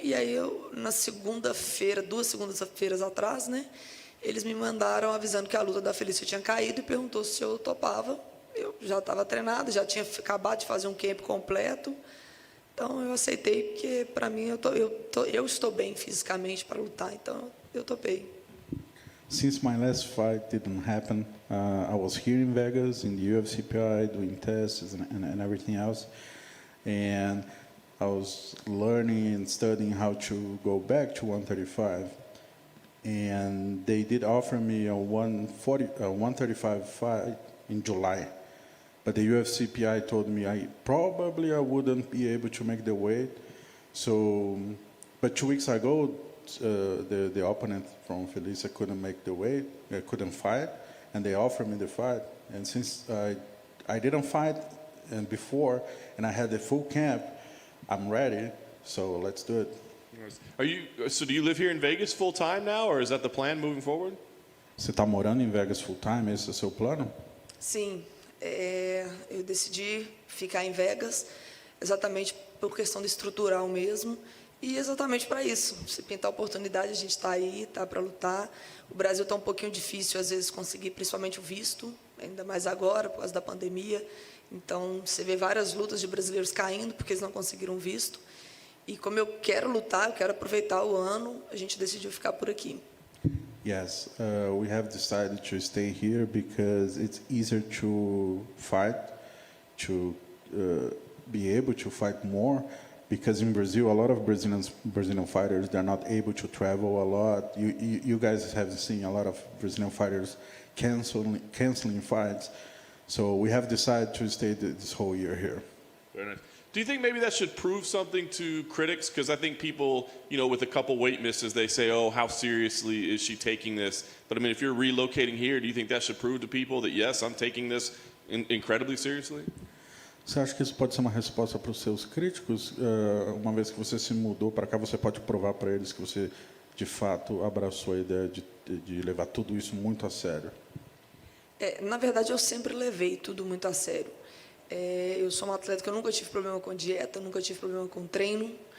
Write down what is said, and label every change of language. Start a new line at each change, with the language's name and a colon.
Portuguese: E aí eu, na segunda-feira, 2 segundas-feiras atrás, né, eles me mandaram avisando que a luta da Felícia tinha caído e perguntou se eu topava. Eu já estava treinado, já tinha acabado de fazer um camp completo. Então eu aceitei, porque para mim eu estou bem fisicamente para lutar, então eu topei.
English: Since my last fight didn't happen, I was here in Vegas in the UFC PI doing tests and everything else, and I was learning and studying how to go back to 135, and they did offer me a 135 fight in July. But the UFC PI told me I wouldn't be able to make the weight. So, but 2 weeks ago, the opponent from Felicia couldn't make the weight, couldn't fight, and they offered me the fight. And since I didn't fight before, and I had the full camp, I'm ready. So let's do it. So do you live here in Vegas full time now, or is that the plan moving forward?
Portuguese: Você está morando em Vegas full time? Esse é o seu plano? Sim. Eu decidi ficar em Vegas exatamente por questão de estrutural mesmo e exatamente para isso. Se pintar a oportunidade, a gente está aí, está para lutar. O Brasil está um pouquinho difícil, às vezes, conseguir principalmente o visto, ainda mais agora, por causa da pandemia. Então, você vê várias lutas de brasileiros caindo porque eles não conseguiram visto. E como eu quero lutar, eu quero aproveitar o ano, a gente decidiu ficar por aqui.
English: Yes, we have decided to stay here because it's easier to fight, to be able to fight more. Because in Brazil, a lot of Brazilian fighters, they're not able to travel a lot. You guys have seen a lot of Brazilian fighters canceling fights. So we have decided to stay this whole year here. Very nice. Do you think maybe that should prove something to critics? Because I think people, with a couple weight misses, they say, oh, how seriously is she taking this? But I mean, if you're relocating here, do you think that should prove to people that, yes, I'm taking this incredibly seriously?
Portuguese: Você acha que isso pode ser uma resposta para os seus críticos? Uma vez que você se mudou para cá, você pode provar para eles que você, de fato, abraçou a ideia de levar tudo isso muito a sério? Na verdade, eu sempre levei tudo muito a sério. Eu sou um atleta que eu nunca tive problema com dieta, nunca tive problema com treino.